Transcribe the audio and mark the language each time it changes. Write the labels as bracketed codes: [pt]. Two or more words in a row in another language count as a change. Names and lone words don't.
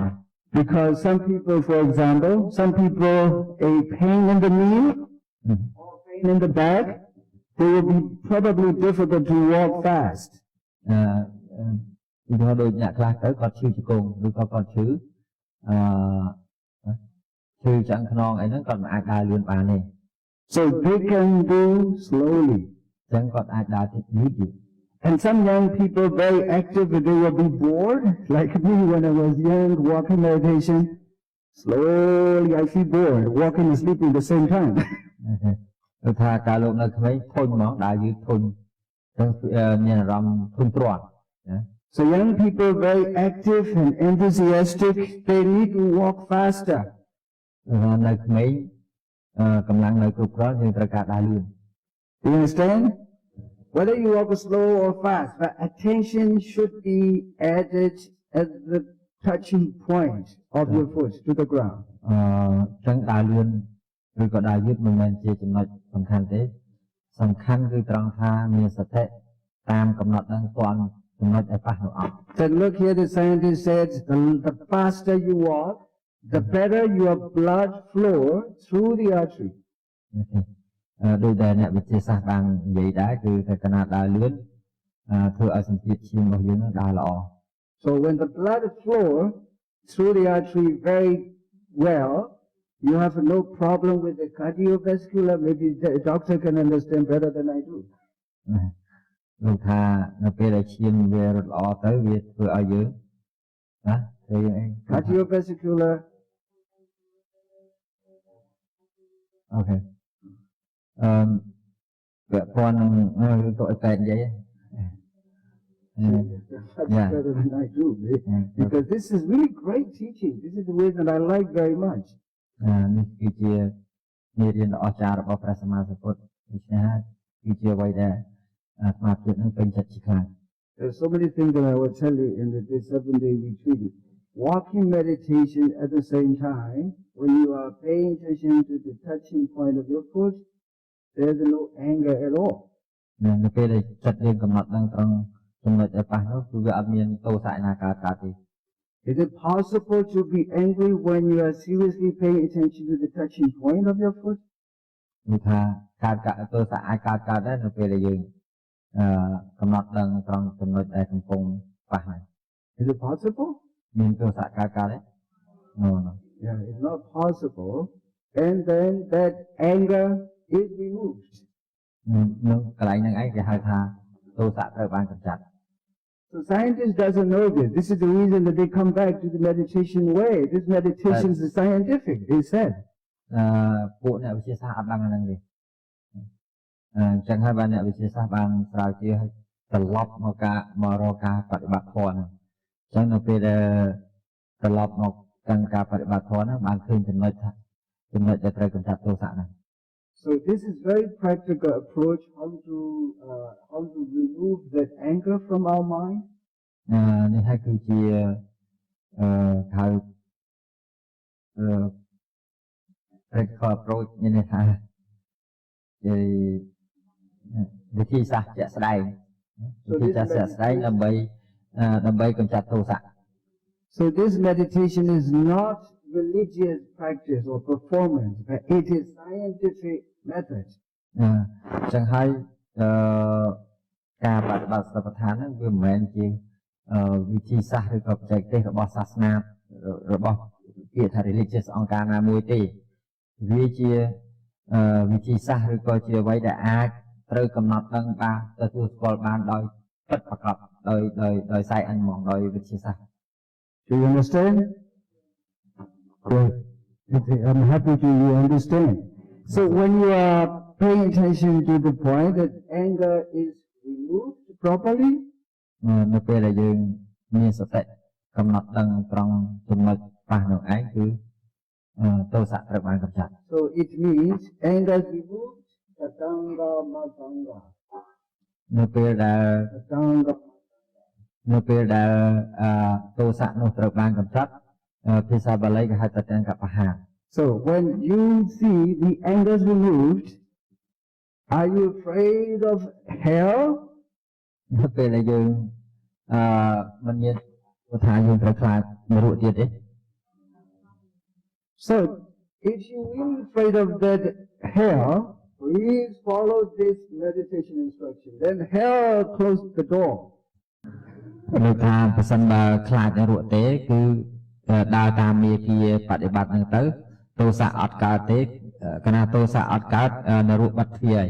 [en] Because some people, for example, a pain in the knee or pain in the back, they will be probably difficult to walk fast. [km] ឧទាហរណ៍ដូចអ្នកខ្លះទៅគាត់ឈឺជង្គង់ឬក៏គាត់ឈឺឆ្អឹងខ្នងអីហ្នឹងគាត់មិនអាចដើរលឿនបានទេ [en] So they can do slowly. [km] អញ្ចឹងគាត់អាចដើរតិចយឺត [en] And some young people very active, they will be bored, like me when I was young, walking meditation. Slowly I feel bored, walking and sleeping at the same time. [km] គឺថាកាលលោកនៅក្មេងធុញហ្មងដើរយឺតធុញអញ្ចឹងមានអារម្មណ៍ធុញទ្រាន់ [en] So young people very active and enthusiastic, they need to walk faster. [km] នៅក្មេងកម្លាំងនៅគ្រប់គ្រាន់យើងត្រូវការដើរលឿន [en] You understand? Whether you walk slow or fast, but attention should be added at the touching point of your foot to the ground. [km] អញ្ចឹងដើរលឿនឬក៏ដើរយឺតមិនមែនជាចំណុចសំខាន់ទេសំខាន់គឺត្រង់ថាមានសតិតាមកំណត់នឹងទាន់ចំណុចឲ្យប៉ះនោះអត់ [en] Then look here, the scientist said, the faster you walk, the better your blood flow through the artery. [km] ដោយដែលអ្នកវិទ្យាសាស្ត្របាននិយាយដែរគឺថាកណាដើរលឿនធ្វើឲ្យសម្ពាធឈាមរបស់យើងដើរល្អ [en] So when the blood flow through the artery very well, you have no problem with the cardiovascular. Maybe the doctor can understand better than I do. [km] លោកថានៅពេលដែលឈាមវារត់ល្អទៅវាធ្វើឲ្យយើងណាធ្វើយើងអី [en] Cardiovascular. Okay. [km] ពាក់ព័ន្ធនឹងទៅឲ្យតែនិយាយ [en] That's better than I do, because this is really great teaching. This is the way that I like very much. [km] នេះគឺជាមេរៀនដ៏អស្ចារ្យរបស់ព្រះសម្មាសម្ពុទ្ធដូច្នេះហើយគឺជាអ្វីដែលអាត្មាភាពនឹងពេញចិត្តជាខ្លាំង [en] There's so many things that I will tell you in this 7-day retreat. Walking meditation at the same time, when you are paying attention to the touching point of your foot, there's no anger at all. [km] នៅពេលដែលចិត្តយើងកំណត់ដឹងត្រង់ចំណុចឲ្យប៉ះនោះគឺវាអត់មានទោសៈណាកើតទេ [en] Is it possible to be angry when you are seriously paying attention to the touching point of your foot? [km] គឺថាកើតទោសៈអាចកើតដែរនៅពេលដែលយើងកំណត់ដឹងត្រង់ចំណុចដែលកំពុងប៉ះហ្នឹង [en] Is it possible? [km] មានទោសៈកើតទេ No. [en] Yeah, it's not possible. And then that anger is removed. [km] នៅកន្លែងហ្នឹងឯងគេហៅថាទោសៈត្រូវបានកម្ចាត់ [en] So scientists doesn't know this. This is the reason that they come back to the meditation way. This meditation is scientific, they said. [km] ពួកអ្នកវិទ្យាសាស្ត្រអត់ដឹងហ្នឹងទេអញ្ចឹងហើយបានអ្នកវិទ្យាសាស្ត្របានស្រាវជ្រាវឲ្យត្រឡប់មករកការបដិបត្តិធម៌ហ្នឹងអញ្ចឹងនៅពេលដែលត្រឡប់មកកាន់ការបដិបត្តិធម៌ហ្នឹងបានឃើញចំណុចដែលត្រូវកម្ចាត់ទោសៈហ្នឹង [en] So this is very practical approach how to remove that anger from our mind. [km] នេះហើយគឺជាហៅ [en] practical approach [km] មានន័យថាជាវិធីសាស្ត្រជាក់ស្ដែងដើម្បីកម្ចាត់ទោសៈ [en] So this meditation is not religious practice or performance, but it is scientific method. [km] អញ្ចឹងហើយការបដិបត្តិសតិប្បដ្ឋានហ្នឹងវាមិនមែនជាវិធីសាស្ត្រឬក៏បច្ចេកទេសរបស់សាសនារបស់ពាក្យថា religious អង្គការណាមួយទេវាជាវិធីសាស្ត្រឬក៏ជាអ្វីដែលអាចត្រូវកំណត់ដឹងបានទទួលស្គាល់បានដោយពិតប្រាកដដោយ science ហ្មងដោយវិទ្យាសាស្ត្រ [en] Do you understand? Good. I'm happy to you understand. So when you are paying attention to the point that anger is removed properly, [km] នៅពេលដែលយើងមានសតិកំណត់ដឹងត្រង់ចំណុចប៉ះនោះឯងគឺទោសៈត្រូវបានកម្ចាត់ [en] So it means anger is removed, satanga matanga. [km] នៅពេលដែលទោសៈនោះត្រូវបានកម្ចាត់ភាសាបាលីគេហៅថាទាំងកបហា [en] So when you see the anger is removed, are you afraid of hell? [km] នៅពេលដែលយើងមិនមានថាយើងត្រូវខ្លាចនរកទៀតទេ [en] So if you really afraid of that hell, please follow this meditation instruction. Then hell close the door. [km] នៅថាប្រសិនបើខ្លាចនរកទេគឺដើរតាមមាគាបដិបត្តិហ្នឹងទៅទោសៈអត់កើតទេកាលណាទោសៈអត់កើតនរកបាត់ទ្វារហើយ